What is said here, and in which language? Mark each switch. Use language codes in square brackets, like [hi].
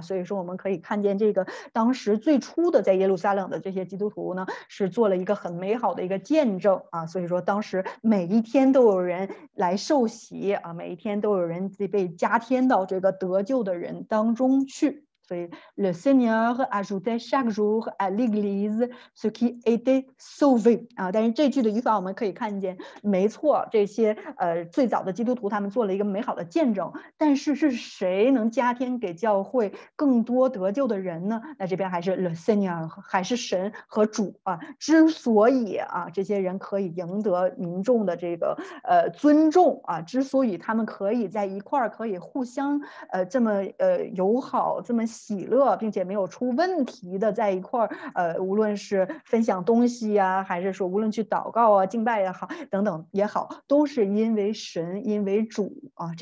[zh] 所以说，我们可以看见这个当时最初的在耶路撒冷的这些基督徒呢，是做了一个很美好的一个见证啊。所以说，当时每一天都有人来受洗啊，每一天都有人被加添到这个得救的人当中去。所以 [fr] le Seigneur ajoutait chaque jour à l'église ce qui était sauvé 啊。 [zh] 但是这句的语法我们可以看见，没错，这些最早的基督徒他们做了一个美好的见证，但是是谁能加添给教会更多得救的人呢？那这边还是 le Seigneur， 还是神和主啊。之所以啊这些人可以赢得民众的这个尊重啊，之所以他们可以在一块儿可以互相这么友好，这么喜乐，并且没有出问题的在一块儿无论是分享东西呀，还是说无论去祷告啊、敬拜也好等等也好，都是因为神，因为主啊。